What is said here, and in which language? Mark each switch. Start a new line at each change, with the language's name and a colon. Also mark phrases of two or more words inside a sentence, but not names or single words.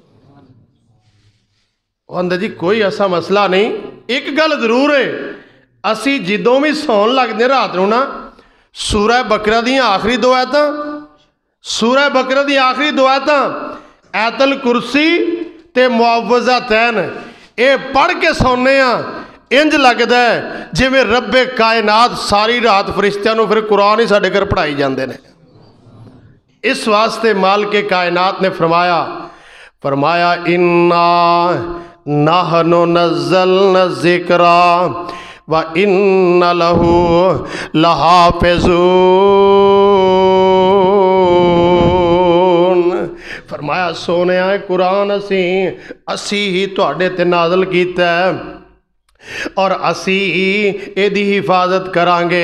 Punjabi: ਆਂਦਾ ਜੀ ਕੋਈ ਐਸਾ ਮਸਲਾ ਨਹੀਂ, ਏਕ ਗੱਲ ਜ਼ਰੂਰ ਹੈ ਅਸੀ ਜਦੋਂ ਭੀ ਸੌਣ ਲੱਗਦੇ ਰਾਤ ਨੂੰ ਨਾ ਸੂਰਹ ਬਕਰਾ ਦੀ ਆਖ਼ਰੀ 2 ਆਇਤਾਂ, ਸੂਰਹ ਬਕਰਾ ਦੀ ਆਖ਼ਰੀ 2 ਆਇਤਾਂ ਆਇਤਲ ਕੁਰਸੀ ਤੇ ਮੁਆਵਜ਼ਤੈਨ ਯੇ ਪੜ੍ਹ ਕੇ ਸੌਣੇ ਇੰਜ ਲੱਗਤਾ ਹੈ ਜਿਵੇਂ ਰੱਬੇ ਕਾਇਨਾਤ ਸਾਰੀ ਰਾਤ ਫ਼ਰਿਸ਼ਤਿਆਂ ਨੂੰ ਫਿਰ ਕੁਰਾਨ ਹੀ ਸਾਡੇ ਘਰ ਪੜ੍ਹਾਈ ਜਾਤੇ ਹੈਂ।
Urdu: اس واسطے مالک کائنات نے فرمایا
Arabic: إنا نحن نزلنا الذكر وإنا له لحافظون.
Punjabi: ਫ਼ਰਮਾਇਆ ਸੋਹਣੇ ਕੁਰਾਨ ਅਸੀ ਹੀ ਤੁਹਾਡੇ ਤੇ ਨਾਜ਼ਿਲ ਕੀਤਾ ਹੈ ਔਰ ਅਸੀ ਇਹਦੀ ਹਿਫ਼ਾਜ਼ਤ ਕਰਾਂਗੇ।